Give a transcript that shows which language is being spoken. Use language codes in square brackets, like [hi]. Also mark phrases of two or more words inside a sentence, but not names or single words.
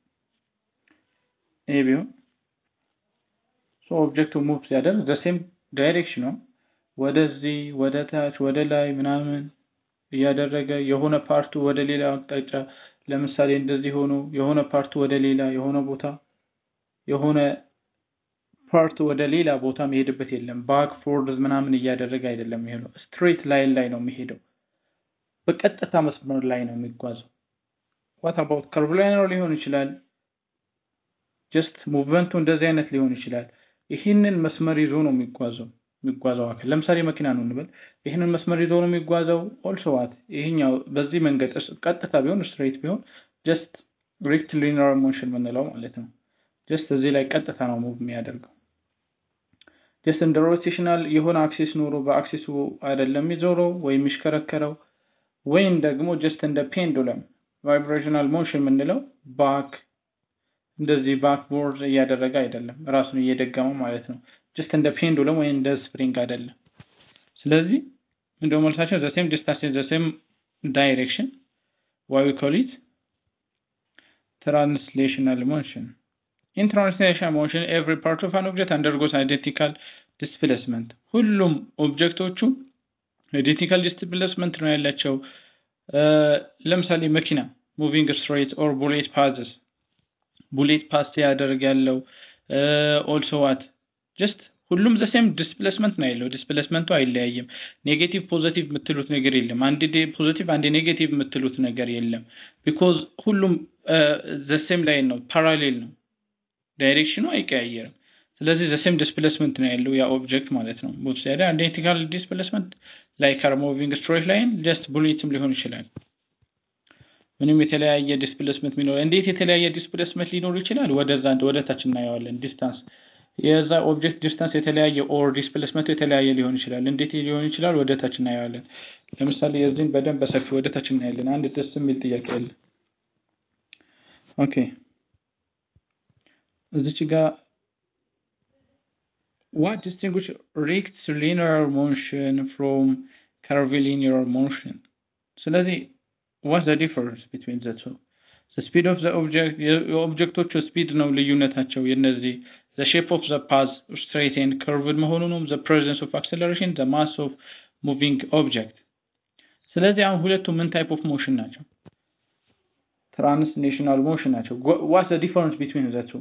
[am] ኤቢዮ ኦብጀክቱ ሙቭ ሲያደርግ [en] the same direction [am] ወደዚህ ወደ ታች ወደ ላይ ምናምን እያደረገ የሆነ ፓርቱ ወደ ሌላ አቅጣጫ ለምሳሌ እንደዚህ ሆኖ የሆነ ፓርቱ ወደ ሌላ የሆነ ቦታ የሆነ ፓርቱ ወደ ሌላ ቦታ መሄድበት የለም። [en] back forward [am] ምናምን እያደረገ አይደለም የሚሄደው። ስትሬት ላይን ላይ ነው የሚሄደው። በቀጥታ መስመር ላይ ነው የሚጓዘው። [en] what about curvilinear [am] ሊሆን ይችላል። just ሙቭመንቱ እንደዚህ አይነት ሊሆን ይችላል። ይሄንን መስመር ይዞ ነው የሚጓዘው አካል። ለምሳሌ መኪና ነው እንበል። ይሄንን መስመር ይዞ ነው የሚጓዘው። [en] also what [am] ይሄኛው በዚህ መንገድ ቀጥታ ቢሆን ስትሬት ቢሆን [en] just rectilinear motion [am] ምንለው ማለት ነው። just እዚህ ላይ ቀጥታ ነው ሙቭ የሚያደርገው። just እንደ ሮቴሽናል የሆነ አክሲስ ኖሮ በአክሲሱ አይደለም የሚዞረው ወይ የሚሽከረከረው ወይም ደግሞ just እንደ ፔንዱለም [en] vibrational motion [am] ምንለው ባክ እንደዚህ ባክቦርድ እያደረገ አይደለም ራሱን እየደገመ ማለት ነው። just እንደ ፔንዱለም ወይ እንደ ስፕሪንግ አይደለም። ስለዚህ እንደው መልሳቸው [en] the same distance in the same direction why we call it translational motion. In translational motion every part of an object undergoes identical displacement. [am] ሁሉም ኦብጀክቶቹ [en] identical displacement [am] ነው ያላቸው። ለምሳሌ መኪና [en] moving straight or bullet pass [am] ያደርግ ያለው [en] also what just [am] ሁሉም the [en] same displacement [am] ነው ያለው። ዲስፕሌስመንቱ አይለያይም። [en] negative positive [am] የምትሉት ነገር የለም። አንድ ፖዚቲቭ አንድ ኔጌቲቭ የምትሉት ነገር የለም። because ሁሉም [en] the same line [am] ነው parallel ነው። ዳይሬክሽኑ አይቀያየርም። ስለዚህ [en] the same displacement [am] ነው ያለው ያ ኦብጀክት ማለት ነው። [en] both side identical displacement like are moving straight line just [am] bulletም ሊሆን ይችላል። ምንም የተለያየ ዲስፕሌስመንት ሊኖር እንዴት የተለያየ ዲስፕሌስመንት ሊኖር ይችላል? ወደ ታች እናየዋለን። ዲስታንስ የዛ ኦብጀክት ዲስታንስ የተለያየ ኦር ዲስፕሌስመንት የተለያየ ሊሆን ይችላል። እንዴት ሊሆን ይችላል? ወደ ታች እናየዋለን። ለምሳሌ የዚህን በደንብ በሰፊ ወደ ታች እናያለን። አንድ ደስ የሚል ጥያቄ አለ። ኦኬ እዚች ጋር [en] what distinguish rectilinear motion from curvilinear motion? ስለዚህ what's the difference between the two? The speed of the object [am] የኦብጀክቶቹ ስፒድ ነው ልዩነታቸው የነዚህ [en] the shape of the path straight and curved [am] መሆኑ ነው [en] the presence of acceleration the mass of moving object። [am] ስለዚህ አሁን ሁለቱ ምን ታይፕ ኦፍ ሞሽን ናቸው? [en] translational motion ናቸው። what's the difference between the two?